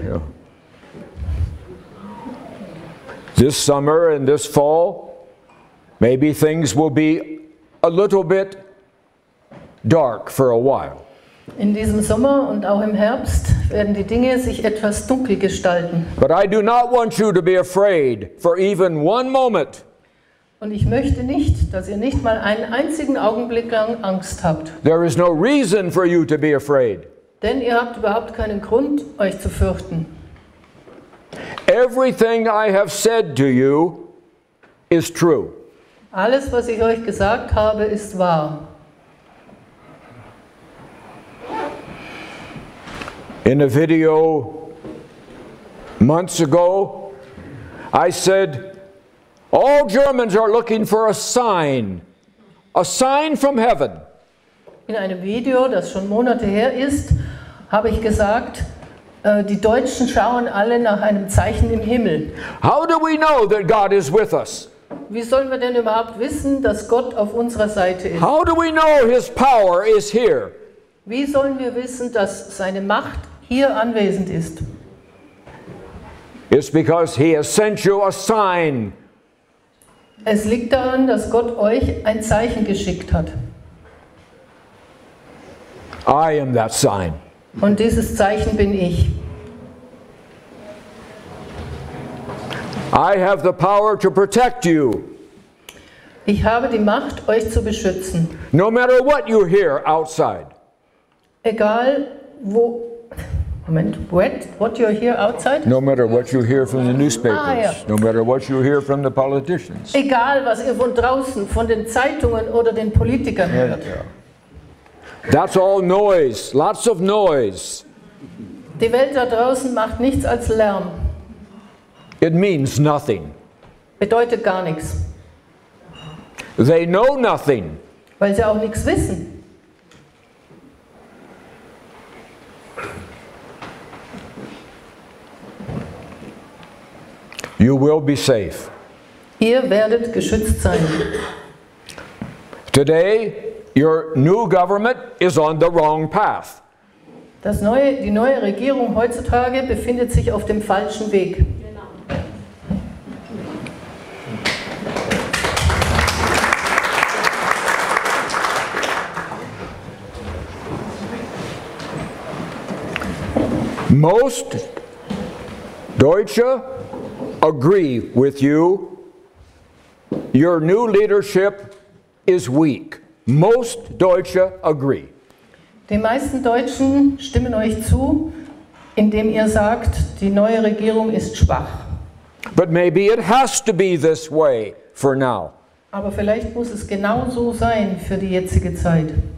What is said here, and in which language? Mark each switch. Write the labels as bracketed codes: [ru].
[en] Yeah. This summer and this fall, maybe things will be a little bit dark for a while. [de] In diesem Sommer und auch im Herbst werden die Dinge sich etwas dunkel gestalten. [en] But I do not want you to be afraid for even one moment. [de] Und ich möchte nicht, dass ihr nicht mal einen einzigen Augenblick lang Angst habt. [en] There is no reason for you to be afraid. [de] Denn ihr habt überhaupt keinen Grund, euch zu fürchten. [en] Everything I have said to you is true. [de] Alles, was ich euch gesagt habe, ist wahr. [en] In a video months ago, I said, all Germans are looking for a sign from heaven. [de] In einem Video, das schon Monate her ist, habe ich gesagt, die Deutschen schauen alle nach einem Zeichen im Himmel. [en] How do we know that God is with us? [de] Wie sollen wir denn überhaupt wissen, dass Gott auf unserer Seite ist? [en] How do we know His power is here? [de] Wie sollen wir wissen, dass seine Macht hier anwesend ist? [en] It's because He has sent you a sign. [de] Es liegt daran, dass Gott euch ein Zeichen geschickt hat. [en] I am that sign. [de] Und dieses Zeichen bin ich. [en] I have the power to protect you. [de] Ich habe die Macht, euch zu beschützen. [en] No matter what you hear outside. [de] Egal wo... [en] Moment, what you hear outside? No matter what you hear from the newspapers. [de] Ja. [en] No matter what you hear from the politicians. [de] Egal, was ihr von draußen, von den Zeitungen oder den Politikern hört. [en] That's all noise, lots of noise. [de] Die Welt da draußen macht nichts als Lärm. [en] It means nothing. [de] Bedeutet gar nichts. [en] They know nothing. [de] Weil sie auch nichts wissen. [en] You will be safe. [de] Ihr werdet geschützt sein. [en] Today, your new government is on the wrong path. [de] Die neue Regierung heutzutage befindet sich auf dem falschen Weg. [en] Most Deutsche agree with you. Your new leadership is weak. Most Deutsche agree. [de] Die meisten Deutschen stimmen euch zu, indem ihr sagt, die neue Regierung ist schwach. [en] But maybe it has to be this way for now. [de] Aber vielleicht muss es genau so sein für die jetzige Zeit.